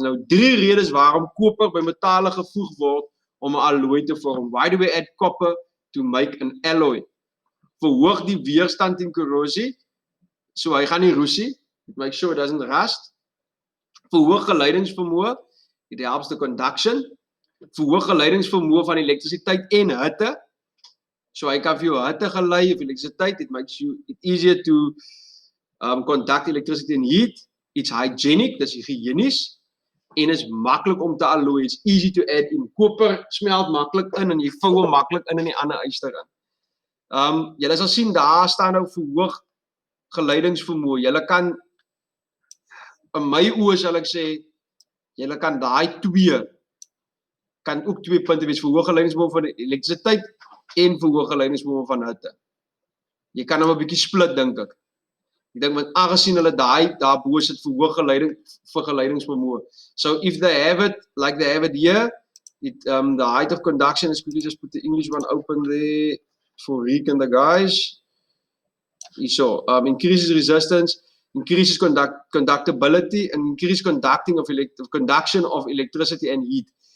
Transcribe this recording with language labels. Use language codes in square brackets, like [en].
[af] Nou 3 redes waarom koper by metale gevoeg word om 'n alloy te vorm. [en] Why do we add copper to make an alloy? [af] Verhoog die weerstand teen korrosie. So hy gaan nie roesie. [en] It makes sure it doesn't rust. [af] Verhoog geleidingsvermoë. [en] It helps the conduction. [af] Verhoog geleidingsvermoë van elektrisiteit en hitte. So hy kan vir jou hitte gelei of elektrisiteit. [en] It makes it easier to conduct electricity and heat. It's hygienic, [af] dis hygienies en is maklik om te alloy. [en] It's easy to add in. [af] Koper smelt maklik in en jy vou hom maklik in die ander yster in. Julle sal sien daar staan nou verhoog geleidingsvermoë. Julle kan in my oë sal ek sê julle kan daai twee kan ook 2 punte wees, verhoog geleidingsvermoë van elektrisiteit en verhoog geleidingsvermoë van hitte. Jy kan hom 'n bietjie split dink ek. Ek dink want aangesien hulle daarbo sit verhoog geleidingsvermoë. [en] So if they have it like they have it here, the height of conduction is quickly just put the English one open there for Rick and the guys. So increases resistance, increases conductibility and increased conduction of electricity and heat.